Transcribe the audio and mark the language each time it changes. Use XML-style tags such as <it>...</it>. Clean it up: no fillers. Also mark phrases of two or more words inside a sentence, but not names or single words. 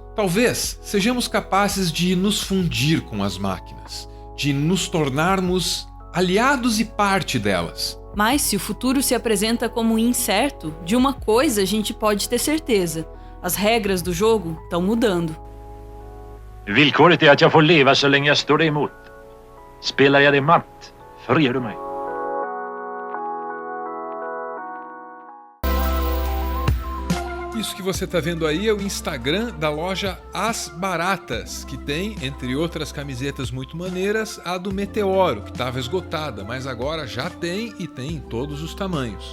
<pt>Talvez sejamos capazes de nos fundir com as máquinas, de nos tornarmos aliados e parte delas. Mas se o futuro se apresenta como incerto, de uma coisa a gente pode ter certeza: as regras do jogo estão mudando.</pt> <sv>Villkoret är att jag får leva så länge jag står dig emot. Spelar jag dig matt, friar du mig.</sv> <pt>Isso que você está vendo aí é o Instagram da loja As Baratas, que tem, entre outras camisetas muito maneiras, a do Meteoro, que estava esgotada, mas agora já tem e tem em todos os tamanhos.</pt>